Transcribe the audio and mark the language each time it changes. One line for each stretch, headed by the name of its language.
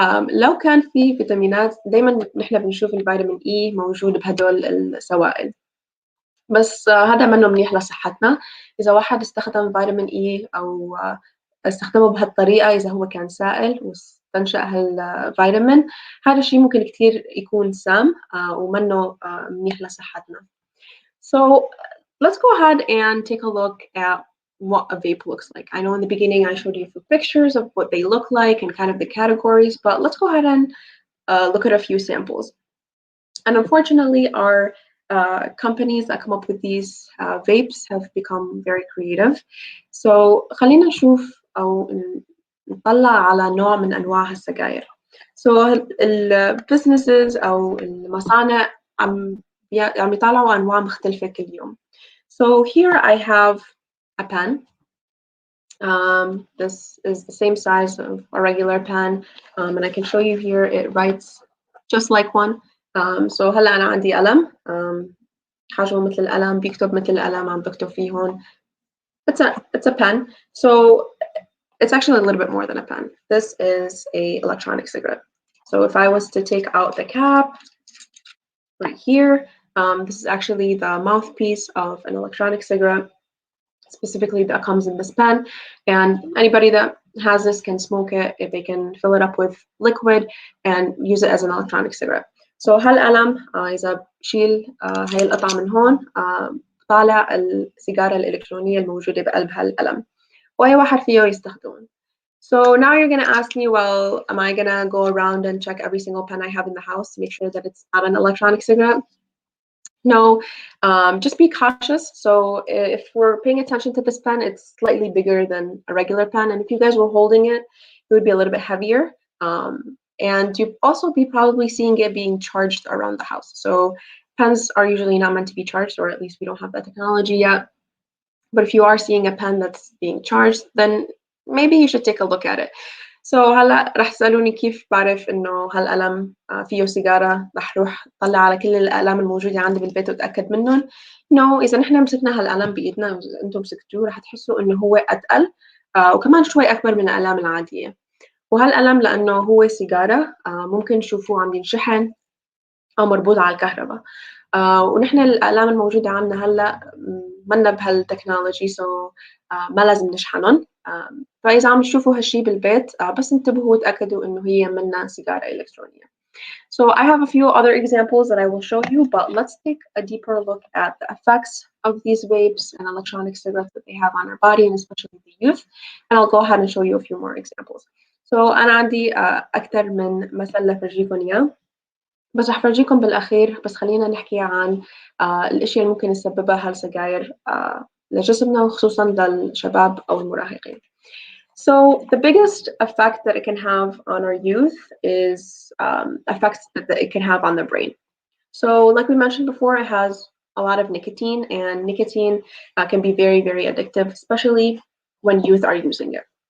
Arabic: لو كان في فيتامينات، دايما نحن بنشوف الفيتامين إي موجود بهدول السوائل، بس هذا منه منيح لصحتنا. إذا واحد استخدم فيتامين إي أو استخدمه بهالطريقة، إذا هو كان سائل واستنشق هالفيتامين، هذا الشيء ممكن كتير يكون سام ومنه منيح لصحتنا.
English: So let's go ahead and take a look at what a vape looks like. I know in the beginning I showed you a few pictures of what they look like and kind of the categories, but let's go ahead and look at a few samples. And unfortunately, our companies that come up with these vapes have become very creative.
Arabic: So خلينا نشوف أو نطلع على نوع من أنواع السجاير. So البزنسز أو المصانع عم يطلعوا أنواع مختلفة كل يوم.
English: So here I have a pen. This is the same size of a regular pen, and I can show you here. It writes just like one.
Arabic: So هلا أنا عندي قلم حجمه مثل القلم، بيكتب مثل القلم، عم بكتب فيه هون.
English: It's a pen. So it's actually a little bit more than a pen. This is a electronic cigarette. So if I was to take out the cap right here, this is actually the mouthpiece of an electronic cigarette, specifically that comes in this pen. And anybody that has this can smoke it if they can fill it up with liquid and use it as an electronic cigarette.
Arabic: So هالقلم إذا بشيل هاي القطعة من هون طالع السيجارة الإلكترونية الموجودة بقلب هالقلم، وأي واحد فيه يستخدمه.
English: So now you're gonna ask me, well, am I gonna go around and check every single pen I have in the house to make sure that it's not an electronic cigarette? No, just be cautious. So if we're paying attention to this pen, it's slightly bigger than a regular pen. And if you guys were holding it, it would be a little bit heavier. And you'd also be probably seeing it being charged around the house. So pens are usually not meant to be charged, or at least we don't have that technology yet. But if you are seeing a pen that's being charged, then maybe you should take a look at it.
Arabic: So هلا رح تسألوني كيف بعرف إنه هالقلم فيه سيجارة. رح روح طلع على كل الأقلام الموجودة عندي بالبيت وأتأكد منهم. إنه إذا نحن مسكنا هالقلم بإيدنا وأنتم مسكتوه رح تحسوا إنه هو أتقل وكمان شوي أكبر من الأقلام العادية. وهالقلم لأنه هو سيجارة ممكن تشوفوه عم ينشحن أو مربوط على الكهرباء. ونحن الأقلام الموجودة عندنا هلا منا بهالتكنولوجي، ما لازم نشحنهم. فإذا عم تشوفوا هالشي بالبيت بس انتبهوا وتأكدوا إنه هي منا سيجارة إلكترونية.
English: So I have a few other examples that I will show you, but let's take a deeper look at the effects of these vapes and electronic cigarettes that they have on our body, and especially the youth. And I'll go ahead and show you a few more examples.
Arabic: So أنا عندي أكثر من مثل لفرجيكم إياه، بس رح فرجيكم بالأخير. بس خلينا نحكي عن الأشياء اللي ممكن يسببها هالسجاير لجسمنا وخصوصا للشباب أو المراهقين.
English: So the biggest effect that it can have on our youth is effects that it can have on the brain. So like we mentioned before, it has a lot of nicotine, and nicotine can be very, very addictive, especially when youth are using it.